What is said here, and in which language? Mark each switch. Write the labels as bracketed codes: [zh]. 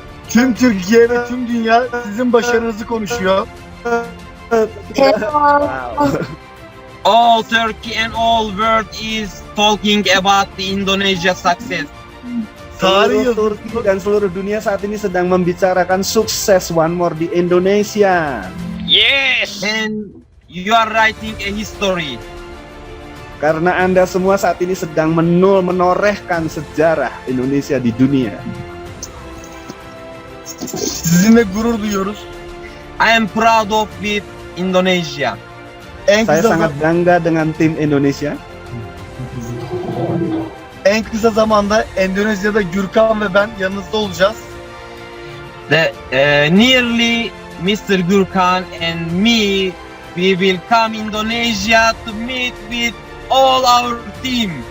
[tr] Tüm Türkiye ve tüm dünya sizin başarınızı konuşuyor. [en] All Turkey and all world is talking about the Indonesia success. [id] Seluruh Turki dan seluruh dunia saat ini sedang membicarakan sukses One More di Indonesia. [en] Yes. And you are writing a history. [id] Karena Anda semua saat ini sedang menorehkan sejarah Indonesia di dunia. [tr] Sizinle gurur duyuyoruz. [en] I am proud of with Indonesia. [id] Saya sangat bangga dengan tim Indonesia. [tr] En kısa zamanda Endonezya'da Gürkan ve ben yanınızda olacağız. [en] Nearly Mr. Gurkan and me, we will come Indonesia to meet with all our team.